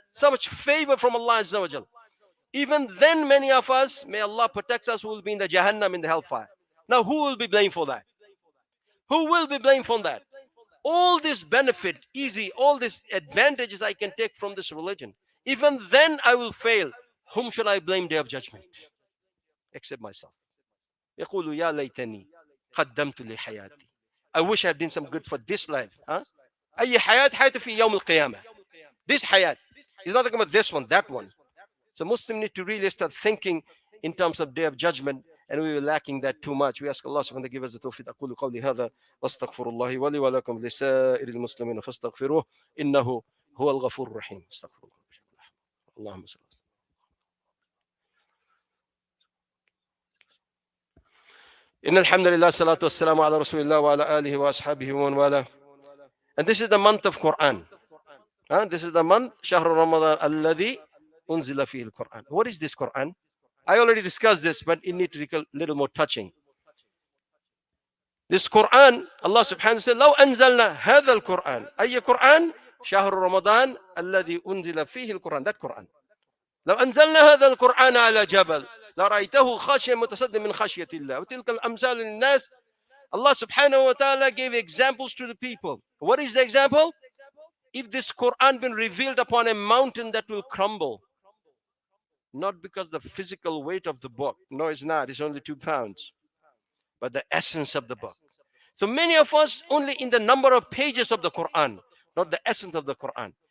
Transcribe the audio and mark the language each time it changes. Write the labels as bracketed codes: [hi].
[en] So much favor from Allah Azza wa Jal. Even then, many of us, may Allah protect us, who will be in the Jahannam, in the hellfire. Now, who will be blamed for that? Who will be blamed for that? All this benefit, easy, all these advantages I can take from this religion. Even then, I will fail. Whom should I blame day of judgment? Except myself. [ar] يقول يا ليتني قدمت لحياتي. [en] I wish I had done some good for this life. [ar] أي حياة حياتي في يوم القيامة. [en] This hayat. He's not talking about this one, that one. So Muslims need to really start thinking in terms of day of judgment, and we were lacking that too much. We ask Allah subhanahu wa ta'ala to give us the tawfiq. [ar] أقول قولي هذا واستغفر الله ولي ولكم لسائر المسلمين فاستغفروه إنه هو الغفور الرحيم. استغفر الله. اللهم صل. إن الحمد لله الصلاة والسلام على رسول الله وعلى آله وأصحابه ومن والاه. [en] And this is the month of Quran. This is the month, [ar] شهر رمضان الذي أنزل فيه القرآن. [en] What is this Quran? I already discussed this, but it needs to be a little more touching. This Quran, Allah subhanahu wa ta'ala said, [ar] لو أنزلنا هذا القرآن. أي قرآن؟ شهر رمضان الذي أنزل فيه القرآن. [en] That Quran. [ar] لو أنزلنا هذا القرآن على جبل لرأيته خاشعا متصدعا من خشية الله وتلك الأمثال للناس. [en] Allah subhanahu wa ta'ala gave examples to the people. What is the example? If this Quran been revealed upon a mountain, that will crumble. Not because the physical weight of the book. No, it's not. It's only 2 pounds. But the essence of the book. So many of us only in the number of pages of the Quran, not the essence of the Quran.